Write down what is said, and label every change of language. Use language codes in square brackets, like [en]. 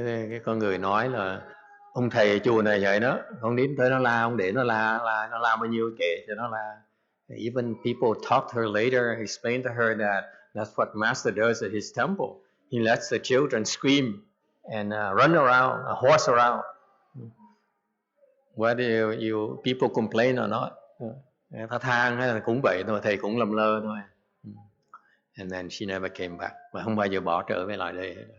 [vi] Cái con người nói là ông thầy chùa này vậy đó, con đến tới nó la, ông để nó la bao nhiêu kệ cho nó la. [en] Even people talked to her later, explained to her that that's what Master does at his temple. He lets the children scream and run around, horse around. Whether you people complain or not, [vi] ta than hay là cũng vậy thôi, thầy cũng lầm lơ thôi. [en] And then she never came back, [vi] và không bao giờ bỏ trở về lại đây.